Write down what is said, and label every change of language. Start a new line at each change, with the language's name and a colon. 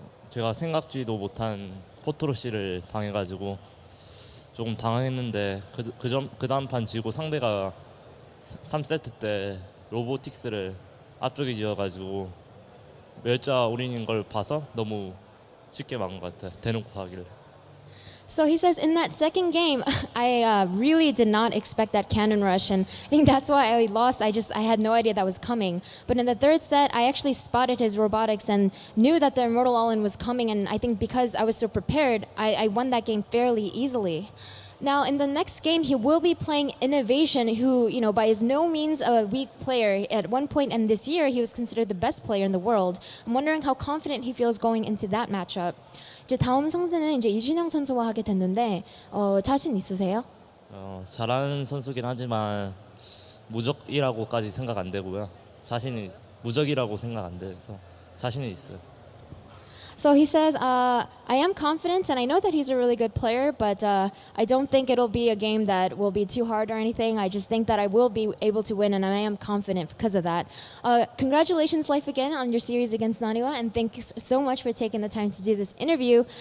Korean: 제가 생각지도 못한 포트로시를 당해가지고 조금 당황했는데 그 다음 판 지고 상대가 3세트 때 로보틱스를 앞쪽에 지어가지고 멸자 올인인 걸 봐서 너무 쉽게 막은 것 같아. 대놓고 하기를.
English: So he says in that second game, I really did not expect that cannon rush, and I think that's why I lost. I had no idea that was coming. But in the third set, I actually spotted his robotics and knew that the Immortal All-In was coming, and I think because I was so prepared, I won that game fairly easily. Now, in the next game, he will be playing Innovation, who, by his no means a weak player. At one point in this year, he was considered the best player in the world. I'm wondering how confident he feels going into that matchup.
Korean: 이제 다음 상대는 이제 이준영 선수와 하게 됐는데 자신 있으세요? 잘하는 선수긴 하지만 무적이라고까지 생각 안 되고요. 무적이라고 생각 안 돼서 자신이 있어요.
English: So he says, I am confident, and I know that he's a really good player, but I don't think it'll be a game that will be too hard or anything. I just think that I will be able to win, and I am confident because of that. Congratulations, Life, again on your series against Naniwa, and thanks so much for taking the time to do this interview.